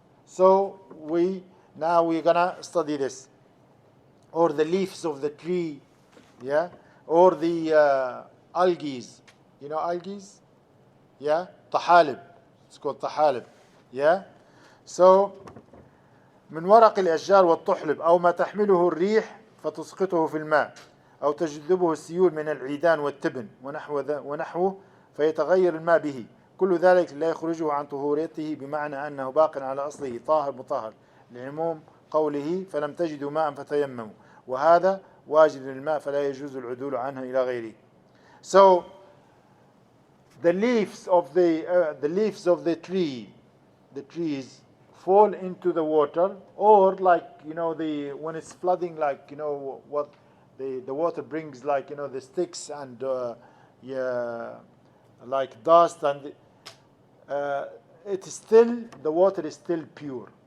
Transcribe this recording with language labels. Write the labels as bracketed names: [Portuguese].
[English] So we're gonna study this, or the leaves of the tree, yeah, or the algae, algae, yeah, طحالب, it's called طحالب, yeah. So [Arabic] من ورق الأشجار والطحلب أو ما تحمله الريح فتسقطه في الماء أو تجذبه السيول من العيدان والتبن ونحوه فيتغير الماء به، كل ذلك لا يخرجه عن طهوريته، بمعنى أنه باق على أصله طاهر مطهر، لعموم قوله فلم تجدوا ماء فتيمموا، وهذا واجد للماء فلا يجوز العدول عنه إلى غيره. [English] So the leaves of the trees fall into the water, or when it's flooding, what the water brings, the sticks and like dust, and the water is still pure.